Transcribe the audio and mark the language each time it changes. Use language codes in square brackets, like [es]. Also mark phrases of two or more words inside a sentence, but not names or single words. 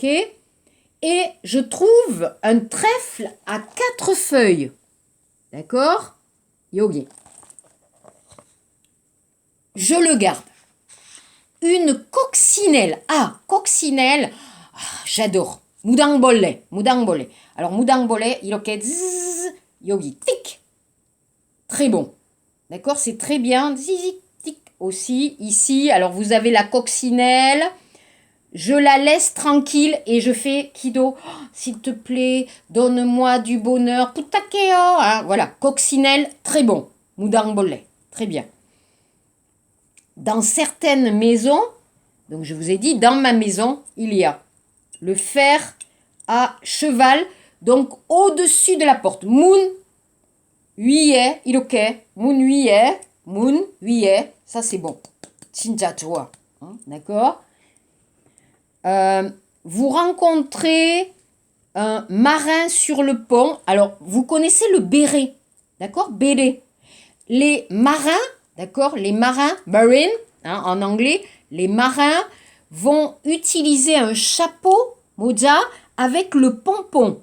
[fr] Et je trouve un trèfle à 4 feuilles. D'accord? Yogi. Je le garde. Une coccinelle. Ah, coccinelle. Ah, j'adore. [ko] 무당벌레. Alors, 무당벌레, 이렇게 zzz, 여기, [fr] tic. Très bon. D'accord? C'est très bien. Zizi, tic. Aussi, ici. Alors, vous avez la coccinelle. Je la laisse tranquille et je fais kido. Oh, s'il te plaît, donne-moi du bonheur. Putakeo. Hein, voilà, coccinelle, très bon. 무당벌레, très bien. Dans certaines maisons, donc je vous ai dit, dans ma maison, il y a le fer à cheval, donc au-dessus de la porte. [ko] 문 위에 이렇게 문 위에 [fr] ça c'est bon. [ko] 진짜 좋아. [fr] Hein, d'accord? vous rencontrez un marin sur le pont. Alors, vous connaissez le béret, d'accord? Béret. Les marins, d'accord? Les marins, marine, hein, en anglais, les marins vont utiliser un chapeau, moja, avec le pompon.